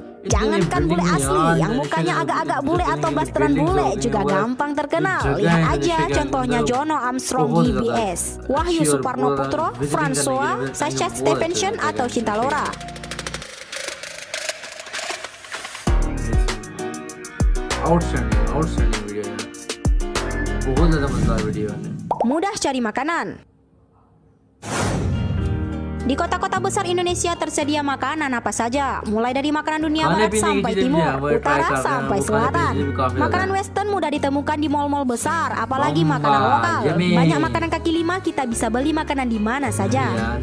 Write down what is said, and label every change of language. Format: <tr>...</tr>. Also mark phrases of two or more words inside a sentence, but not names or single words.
<id>Jangankan bule asli, yang mukanya agak-agak bule atau blasteran bule juga gampang terkenal. Lihat aja contohnya Jono Armstrong GBS, Wahyu Suparno Putro, François, Sasha Stevenson, atau Cinta Laura.</id> <hi>Outstanding वीडियो है, बहुत ज़्यादा मज़ेदार वीडियो है।</hi> <id>Mudah cari makanan. Di kota-kota besar Indonesia tersedia makanan apa saja, mulai dari makanan dunia barat sampai timur, utara sampai selatan. Makanan western mudah ditemukan di mal-mal besar, apalagi makanan lokal. Banyak makanan kaki lima, kita bisa beli makanan di mana saja.</id>